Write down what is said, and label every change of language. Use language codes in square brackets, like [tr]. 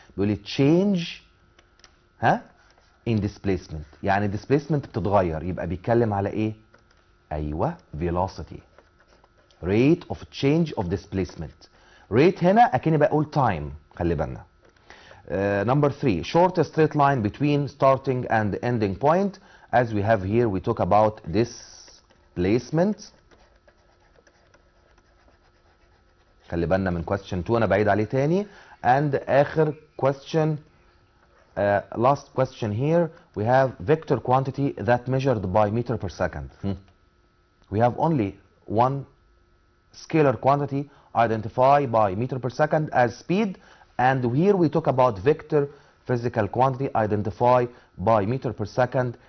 [ar] بيقول لي [en] change in displacement. [ar] يعني displacement بتتغير. يبقى بيتكلم على ايه؟ ايوه velocity. [en] Rate of change of displacement. [ar] Rate هنا اكني بقول time. خلي بالنا. [en] Number 3. Short straight line between starting and ending point. As we have here, we talk about displacement. [ar] خلي بالنا من question 2 انا بعيد عليه تاني. [en] And اخر question, last question here, we have vector quantity that measured by meter per second. We have only one scalar quantity identified by meter per second as speed, and here we talk about vector physical quantity identified by meter per second.